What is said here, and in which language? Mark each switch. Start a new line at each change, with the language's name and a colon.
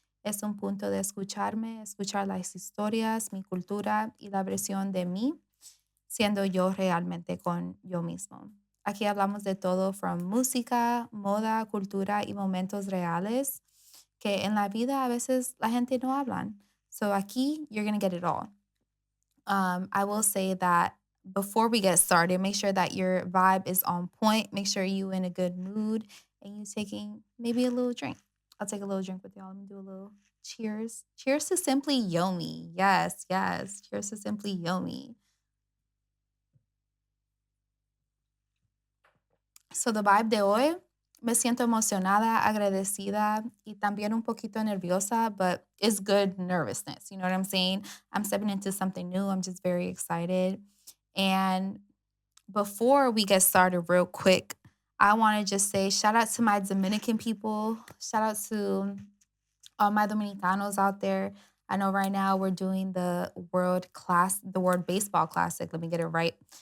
Spanish: Es un punto de escucharme, escuchar las historias, mi cultura y la versión de mí, siendo yo realmente con yo mismo. Aquí hablamos de todo, from música, moda, cultura y momentos reales que en la vida a veces la gente no hablan.
English: So aquí you're going to get it all. I will say that before we get started, make sure that your vibe is on point. Make sure you in a good mood and you taking maybe a little drink. I'll take a little drink with y'all. Let me do a little cheers. Cheers to Simply Yomi. Yes, yes. Cheers to Simply Yomi. So the vibe
Spanish: de hoy, me siento emocionada, agradecida y también un poquito nerviosa,
English: but it's good nervousness. You know what I'm saying? I'm stepping into something new. I'm just very excited. And before we get started, real quick, I want to just say shout out to my Dominican people. Shout out to all my Dominicanos out there. I know right now we're doing the World Baseball Classic. Let me get it right.